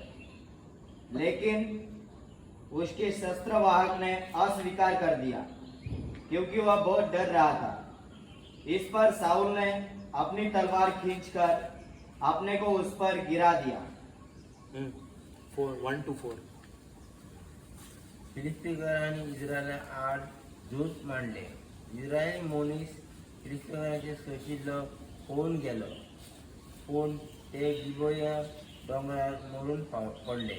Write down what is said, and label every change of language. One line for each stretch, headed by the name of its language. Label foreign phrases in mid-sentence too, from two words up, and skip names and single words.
Hindi: लेकिन उसके शस्त्रवाहक ने अस्वीकार कर दिया, क्योंकि वह बहुत डर रहा था। इस पर साउल ने अपनी तलवार खींचकर अपने को उस पर गिरा दिया। 1-4
Konkani: फिलिस्तीकरांनी इस्रायला आड झूज मांडले. इस्रायली मोनीस फिलिस्तीकरांचे सोशिल्लो होऊन गेलो, पूण ते गिबोया डोंगरार मरून पडले.